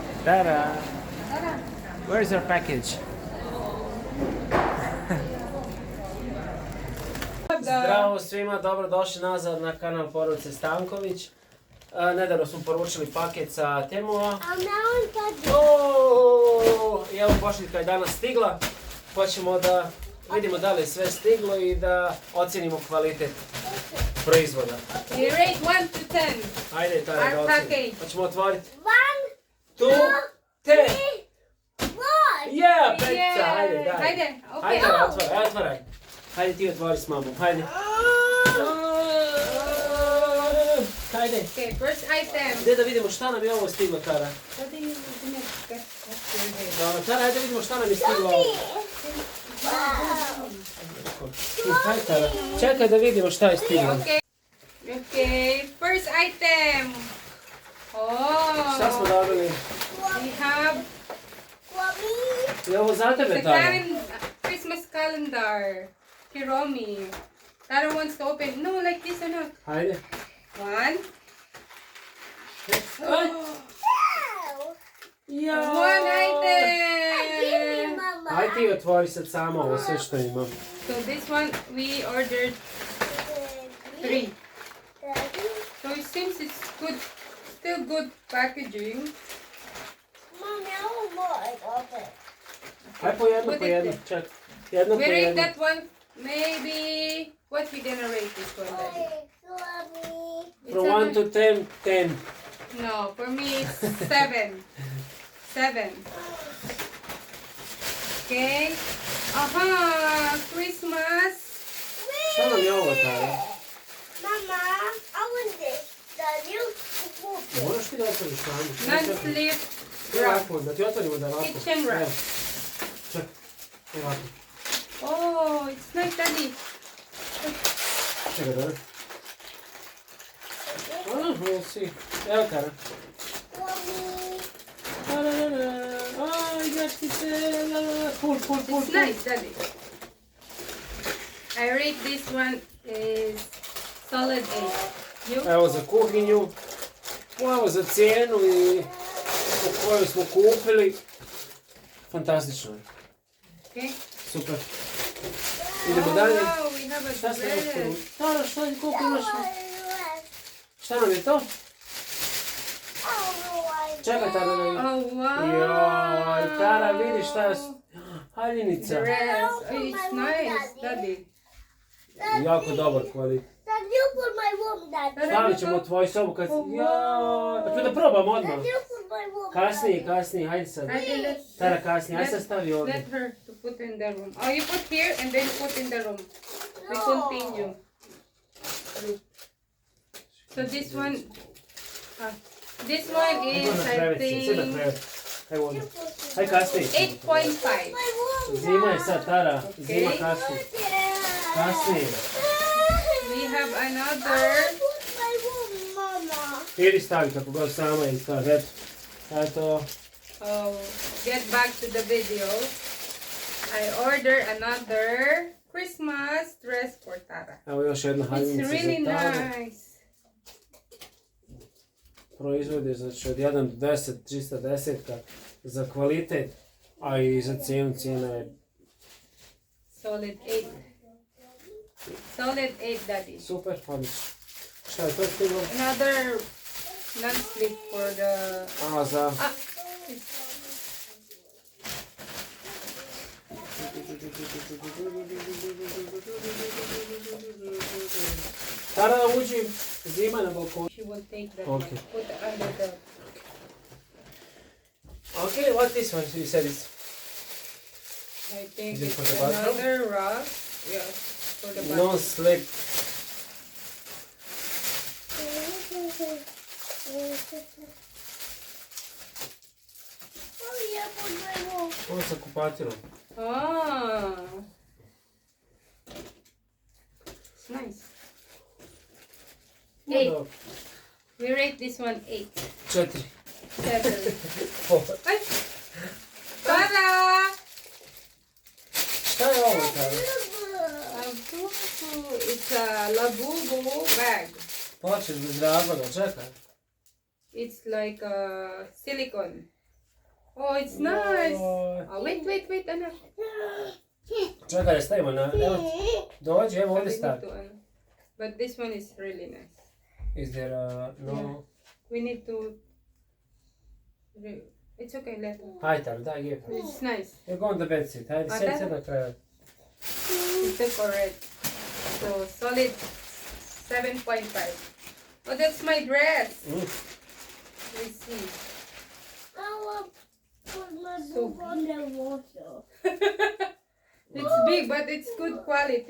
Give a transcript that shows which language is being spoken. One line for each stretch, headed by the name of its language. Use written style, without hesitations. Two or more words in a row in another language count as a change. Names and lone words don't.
English: Tara. Where's our package?
Serbian: Zdravo svima, dobrodošli nazad na kanal Poručili Stanković. Nedavno smo poručili paket sa Temua. I evo pošiljka je danas stigla. Hoćemo da vidimo da li je sve stiglo i da ocjenimo kvalitet proizvoda.
English: You rate 1 to 10.
Serbian: Ajde, Tara, da ocjenimo. Hoćemo otvoriti. 1, 2, 3. 1. Yeah, Petica, hajde, daj. Hajde, Hajde, otvaraj. Hajde ti otvori s mamom, hajde. Hajde.
English: Okay, first item.
Serbian: Gdje da vidimo šta nam je ovo stiglo, Tara? Dobro, Tara, hajde vidimo šta nam je stiglo ovo. Hajde, Tara. Čekaj da vidimo šta je stiglo.
English: Okay, first item. Oh.
Serbian: Šta smo dobili?
English: We have
Serbian: Je ovo za tebe,
English: the Tara? Christmas calendar. Hiromi. Tara wants to open. No, like this or not.
Serbian: Hajde. 1. Ja.
English: 1 item.
Serbian: Hajde ti otvori sad samo ovo sve što imam.
English: So this one we ordered 3. So it seems it's good, still good packaging.
Serbian: Hajde po jedno, ček. Jedno po
English: We rate
Serbian: jedno.
English: that one maybe. What we gonna rate this one, Daddy? From 1 to 10, 10. No, for me it's 7. 7. Okay. Aha, Christmas.
Serbian: Šta nam je ovo, Tara?
English: Mama, I want this. The new book.
Serbian: Moraš ti da otvoriš tamo.
English: Non-slip
Serbian: Evo
English: wrap.
Serbian: ovako, da ti otvorimo da ovako.
English: Kitchen wrap.
Serbian: Evo. Ček, evo ovako.
English: Oh, it's nice, Daddy. Čekaj, dobro. We'll see. Evo, Tara. Pull. It's nice, Daddy. I rate this one is solid 8. You?
Serbian: Evo za kuhinju. Evo za cijenu i po koju smo kupili. Fantastično je.
English: Okay.
Serbian: Super. Idemo dalje.
English: Wow, we have a
Serbian: Šta smo još
English: dress.
Serbian: prvo? Tara, šta je, koliko imaš? Šta nam je to? Čekaj, Tara, da vidim.
English: Oh, wow.
Serbian: Joj, Tara, vidi šta je haljinica.
English: Dress. Oh, it's nice, Daddy.
Serbian: Jako dobar kvalitet.
English: That you put my room, Dad.
Serbian: Stavit ćemo u tvoju sobu kad...
English: Oh, wow.
Serbian: Joj, pa da probam odmah.
English: You put my room.
Serbian: Kasnije, hajde sad.
English: Let's-
Serbian: Tara, kasnije, hajde sad
English: let-
Serbian: stavi ovdje.
English: Let her to put in the room. Oh, you put here and then put in the room. We continue. So this one is, I think,
Serbian: Evo ovdje. Hajde kasnije. 8.5. Zima je sad, Tara. Zima kasnije. Kasnije.
English: We have another. Put my room, Mama.
Serbian: Idi stavi kako god sama i stavi. Eto.
English: Oh, get back to the video. I order another Christmas dress for Tara.
Serbian: Evo još jedna
English: It's
Serbian: haljinica
English: really
Serbian: za Taru.
English: nice.
Serbian: Proizvode znači od 1 do 10, 310 za kvalitet, a i za cijenu. Cijena je
English: Solid 8. Solid 8, Daddy.
Serbian: super, odlično. Šta je to stiglo?
English: Another non-slip for the.
Serbian: A, za... Tara, uđi, zima na balkonu.
English: She will take that. Okay. Put under the. Okay, what this one? You said it's... I think Is it it's for the bathroom? another rug. Yeah, for the bathroom. No slip. Oh, yeah, put my room.
Serbian: Ovo sa kupatilom.
English: Ah, it's nice. No, 8.
Serbian: dobro.
English: We rate this one 8. 4. 7.
Serbian: Pola. Ay! Tara! Šta je ovo, Tara? Labubu.
English: It's a labubu bag.
Serbian: Počeš bez razloga, čekaj.
English: It's like silicone. Oh, it's nice.
Serbian: Joj.
English: Oh, wait, Anna.
Serbian: Čekaj, da stavimo na... Evo, dođi, evo ovdje
English: We need
Serbian: stavi.
English: to, Anna. But this one is really nice. Is there no... Yeah. We need to... It's okay, let her.
Serbian: Hajde, Taro, daj,
English: give her. It's nice. You go on the bed seat.
Serbian: Hajde, A sjedi da? se na kraju.
English: It's the correct. So, solid 7.5. Oh, that's my dress. Let's see. I will put my So boob on the water. It's big, but it's good quality.